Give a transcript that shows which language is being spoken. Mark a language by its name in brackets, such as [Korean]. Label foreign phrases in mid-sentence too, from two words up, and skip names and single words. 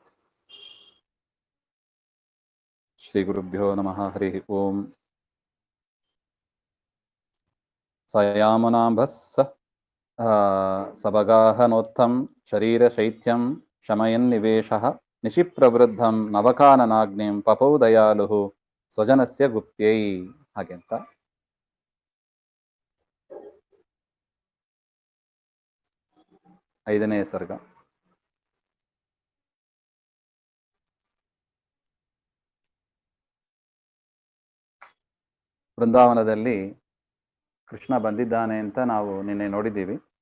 [Sanskrit] श्रीगुरुभ्यो नमः. हरिः ओम्. सयामुनाम्भः सबगाहनोत्थं शरीरशैत्यं शमयन्निवेशः निशिप्रवृद्धं नवकाननाग्निं पपौ दयालुः स्वजनस्य गुप्त्यै. [Kannada] ಹಾಗೆ ಅಂತ ಐದನೇ ಸರ್ಗ. ವೃಂದಾವನದಲ್ಲಿ ಕೃಷ್ಣ ಬಂದಿದ್ದಾನೆ ಅಂತ ನಾವು ನಿನ್ನೆ ನೋಡಿದ್ದೀವಿ.